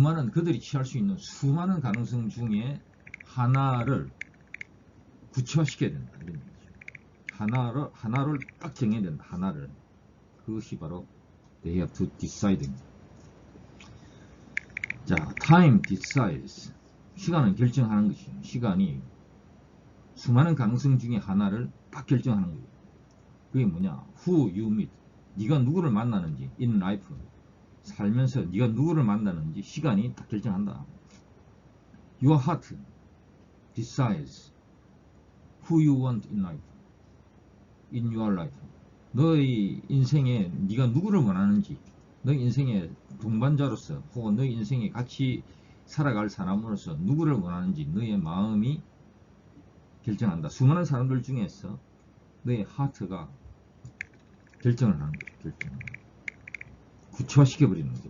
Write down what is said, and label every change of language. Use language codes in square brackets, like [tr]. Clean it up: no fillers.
[ko] 그들이 취할 수 있는 수많은 가능성 중에 하나를 구체화시켜야 된다. 이런 얘기죠. 하나를 딱 정해야 된다. 하나를. 그것이 바로 [en] they have to decide. 자, time decides. [ko] 시간은 결정하는 것이에요. 시간이 수많은 가능성 중에 하나를 딱 결정하는 거예요. 그게 뭐냐? [en] Who you meet. [ko] 네가 누구를 만나는지 [en] in life. [ko] 살면서 네가 누구를 만나는지 시간이 딱 결정한다. [en] Your heart decides who you want in life. in your life. [ko] 너의 인생에 네가 누구를 원하는지, 너의 인생의 동반자로서 혹은 너의 인생에 같이 살아갈 사람으로서 누구를 원하는지 너의 마음이 결정한다. 수많은 사람들 중에서 너의 하트가 결정을 하는 거죠. 결정. 구체화시켜버리는 거죠.